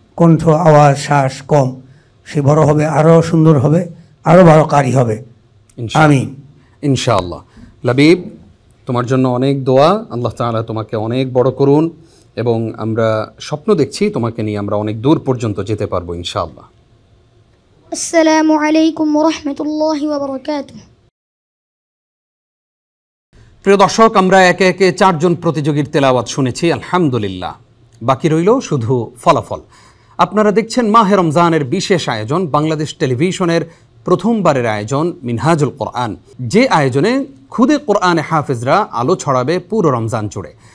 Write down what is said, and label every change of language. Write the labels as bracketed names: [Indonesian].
[Bangla] কণ্ঠ আওয়াজ শ্বাস কম, সে বড় হবে, আরও সুন্দর হবে, আরও বড় কারি হবে। আমিন ইনশাআল্লাহ। লাবিব, তোমার জন্য অনেক দোয়া। আল্লাহ তাআলা তোমাকে অনেক বড় করুন এবং আমরা স্বপ্ন দেখছি তোমাকে নিয়ে আমরা অনেক দূর পর্যন্ত যেতে পারবো ইনশাআল্লাহ। [Arabic] السلام عليكم ورحمة الله وبركاته [Bangla] প্রিয় দর্শক, আমরা একে একে 4 জন প্রতিযোগীর তেলাওয়াত শুনেছি, আলহামদুলিল্লাহ। বাকি রইল শুধু ফলাফল। আপনারা দেখছেন মাহে রমজানের বিশেষ আয়োজন, বাংলাদেশ টেলিভিশনের প্রথমবারের আয়োজন মিনহাজুল কোরআন, যে আয়োজনে খুদে কোরআনে হাফেজরা আলো ছড়াবে পুরো রমজান জুড়ে।